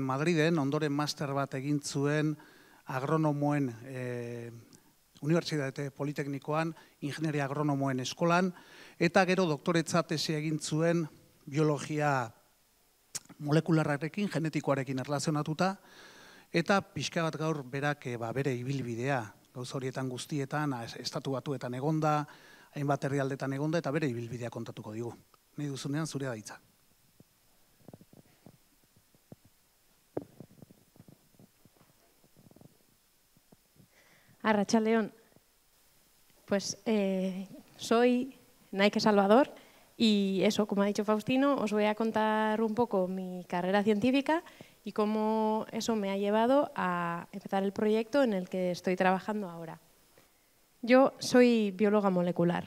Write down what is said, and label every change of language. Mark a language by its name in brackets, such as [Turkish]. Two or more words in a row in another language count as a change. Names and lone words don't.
[Basque] Madriden, ondoren master bat egin zuen agronomoen Unibertsitate Politeknikoan, ingenieria agronomoen eskolan, eta gero doktoretza tesi egin zuen biologia molekularrarekin, genetikoarekin erlazionatuta, eta pixka bat gaur berak bere ibilbidea, gauz horietan guztietan, estatu batuetan egonda, hainbat herrialdetan egonda, eta bere ibilbidea kontatuko digu. Nahi duzunean zurea da hitza. Arratsaldeon, [Spanish] pues soy Naike Salvador y eso, como ha dicho Faustino, os voy a contar un poco mi carrera científica y cómo eso me ha llevado a empezar el proyecto en el que estoy trabajando ahora. Yo soy bióloga molecular.